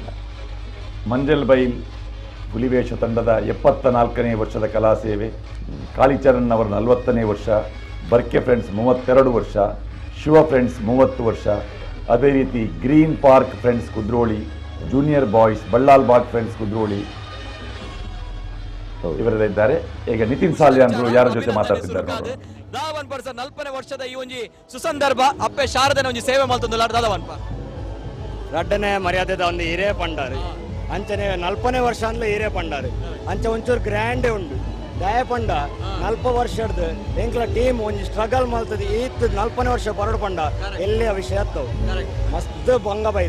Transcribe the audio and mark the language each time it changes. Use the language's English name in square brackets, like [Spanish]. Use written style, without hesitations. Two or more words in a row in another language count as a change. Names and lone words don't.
[Kannada] ಮಂಜಲ್ ಬೈಲ್ ಹುಲಿವೇಷ ತಂಡದ 74ನೇ ವರ್ಷದ ಕಲಾ ಸೇವೆ, ಕಾಳಿಚರಣ್ ಅವರ 40ನೇ ವರ್ಷ, ಬರ್ಕೆ ಫ್ರೆಂಡ್ಸ್ 32 ವರ್ಷ, ಶಿವ ಫ್ರೆಂಡ್ಸ್ 30 ವರ್ಷ, ಅದೇ ರೀತಿ ಗ್ರೀನ್ ಪಾರ್ಕ್ ಫ್ರೆಂಡ್ಸ್ ಕುದ್ರೋಳಿ, ಜೂನಿಯರ್ ಬಾಯ್ಸ್ ಬಳ್ಳಾಲ್ ಬಾಗ್ ಫ್ರೆಂಡ್ಸ್ ಕುದ್ರೋಳಿ ಇವರೆಲ್ಲ ಇದ್ದಾರೆ. ಈಗ ನಿತಿನ್ ಸಾಲ್ಯಾನ್ರು ಯಾರ ಜೊತೆ ಮಾತಾಡ್ತಿದ್ದಾರೆ. [Tulu] ದಾವನ್ ಪರ್ಸ 40ನೇ ವರ್ಷದ ಈ ಒಂಜಿ ಸುಸಂದರ್ಭ ಅಪ್ಪೆ ಶಾರದನ ಒಂಜಿ ಸೇವೆ ಮಲ್ತೊಂದುಲ್ಲಾರ ದಾದವನ್ ಪ ರಡ್ಡನೇ ಮರ್ಯಾದೆದ ಒಂದು ಹಿರೇ ಪಂಡಾರಿ ಅಂಚನೆ 40ನೇ ವರ್ಷ ಅಂದ್ಲೆ ಹಿರೇ ಪಂಡಾರಿ ಅಂಚ ಒಂಚೂರು ಗ್ರ್ಯಾಂಡೇ ಉಂಡು ದಯ ಪಂಡ 40 ವರ್ಷದ ಎಂಕ್ಲ ಟೀಮ್ ಒಂಜಿ ಸ್ಟ್ರಗಲ್ ಮಲ್ತದೆ ಈತ್ 40ನೇ ವರ್ಷ ಬರಡು ಪಂಡ ಎಲ್ಲಿಯ ವಿಷಯ ಅತ್ತವು ಮಸ್ತ್ ಭಂಗ ಬೈದ